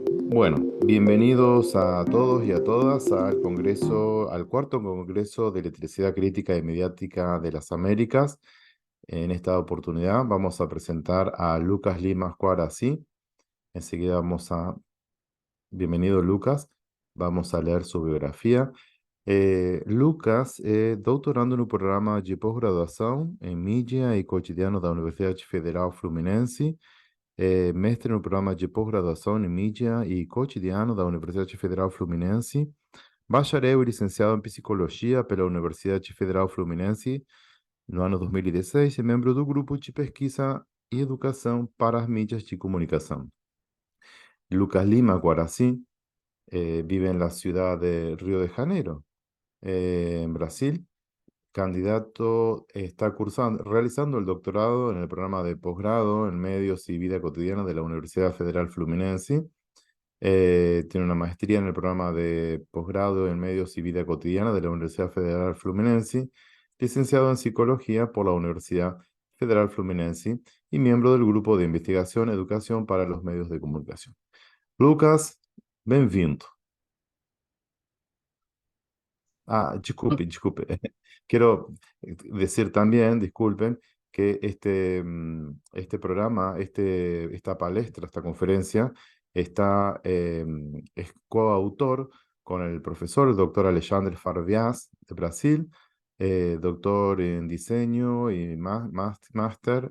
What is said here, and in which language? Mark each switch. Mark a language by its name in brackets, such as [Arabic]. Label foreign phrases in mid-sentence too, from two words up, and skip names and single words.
[Spanish] Bueno, bienvenidos a todos y a todas al cuarto Congreso de Electricidad Crítica y Mediática de las Américas. En esta oportunidad vamos a presentar a Lucas Lima Cuarasí. Enseguida bienvenido Lucas, vamos a leer su biografia. [Portuguese] Lucas é doutorando no programa de pós-graduação em Mídia e Cotidiano da Universidade Federal Fluminense. Mestre no programa de pós-graduação em Mídia e Cotidiano da Universidade Federal Fluminense, bacharel e licenciado em Psicologia pela Universidade Federal Fluminense no ano 2016 e membro do grupo de pesquisa e educação para as mídias de comunicação. [Spanish] Lucas Lima Guaraci vive en la ciudad de Río de Janeiro, en Brasil. Candidato está realizando el doctorado en el programa de posgrado en Medios y Vida Cotidiana de la Universidad Federal Fluminense. Tiene una maestría en el programa de posgrado en Medios y Vida Cotidiana de la Universidad Federal Fluminense, licenciado en Psicología por la Universidad Federal Fluminense y miembro del grupo de investigación Educación para los Medios de Comunicación. [Portuguese] Lucas, bem-vindo. [Spanish] Disculpe. Quiero decir también, disculpen, que este programa, esta palestra, esta conferencia, es coautor con el profesor, el doctor Alexandre Farvias, de Brasil, doctor en diseño y máster